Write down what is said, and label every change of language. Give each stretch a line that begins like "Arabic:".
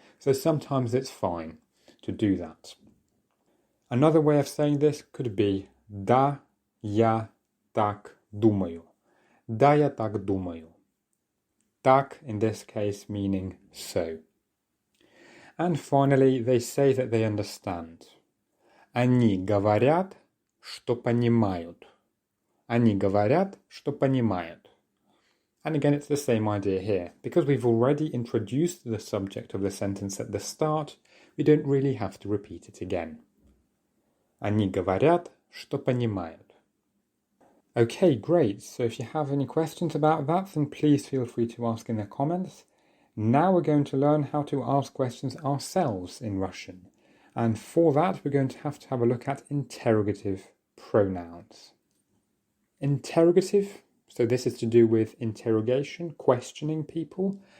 English: So sometimes it's fine to do that. Another way of saying this could be
Russian: да, я так думаю. Да, я так думаю.
English: Так, in this case, meaning so. And finally, they say that they understand.
Russian: Они говорят, что понимают. Они говорят, что понимают.
English: And again, it's the same idea here. Because we've already introduced the subject of the sentence at the start, we don't really have to repeat it again.
Russian: Они говорят, что понимают.
English: Okay, great. So if you have any questions about that, then please feel free to ask in the comments. Now we're going to learn how to ask questions ourselves in Russian. And for that, we're going to have a look at interrogative pronouns. Interrogative, so this is to do with interrogation, questioning people.